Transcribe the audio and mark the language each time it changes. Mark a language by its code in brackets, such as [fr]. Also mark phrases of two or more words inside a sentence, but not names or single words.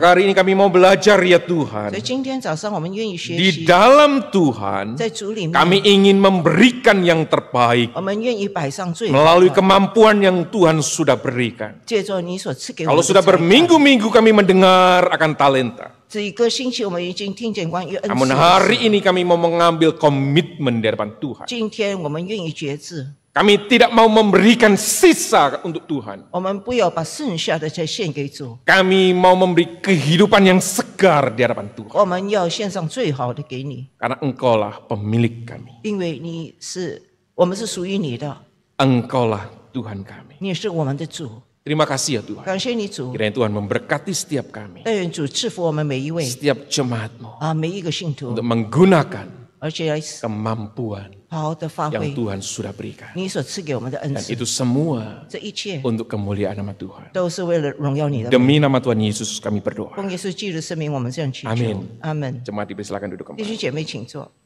[id] Maka hari ini kami mau belajar ya [zh] 所 [id] Tuhan. [zh] 以今天早上我们愿意学 [id] Di [zh] 习， [id] dalam Tuhan, [zh] 在主里面， [id] kami ingin memberikan yang terbaik [zh] 我们愿意摆上最好 [id] melalui [zh] 的， [id] kemampuan yang Tuhan sudah berikan. [zh] 借着你所赐给我 [id] Kalau [zh] 们的 [id] sudah [zh] 才干。 [id] berminggu-minggu kami mendengar akan talenta. [zh] 这一个星期我们已经听见关于恩 [id] Namun [zh] 赐的 [id] hari [zh] 事。 [id] ini kami mau mengambil komitmen di hadapan Tuhan. [zh] 今天我们愿意决志， [id] Kami tidak mau memberikan sisa untuk Tuhan. [zh] 我们不要把剩下的再献给主， [id] Kami mau memberi kehidupan yang segar di hadapan Tuhan. [zh] 我们要献上最好的给你， [id] Karena Engkaulah pemilik kami. [zh] 因为我们是属于你的， [id] Engkaulah Tuhan kami. [zh] 你是我们的主。 [id] Terima kasih ya Tuhan. [zh] 感谢你主， [id] Kiranya Tuhan memberkati setiap kami. [zh] 但愿主赐福我们每一位 [id] Setiap jemaatmu. [zh] 每一个信徒 [id] Untuk，menggunakan [zh] 而且来 [id] kemampuan [zh] 好好的发 [id] yang [zh] 挥 [id] Tuhan sudah berikan. [zh] 你所赐给我们的恩 [id] Dan [zh] 赐。 [id] itu semua [zh] 这一切 [id] untuk kemuliaan nama Tuhan. [zh] 都是为了荣耀你的名。 [id] Demi nama Tuhan Yesus kami berdoa. [zh] 奉耶稣基督的圣名，我们这样祈求。 [id] Amin [zh] 阿门。 [id] Jemaat dipersilakan duduk [zh] 弟 [id] kembali. [zh] 兄姐妹，请坐。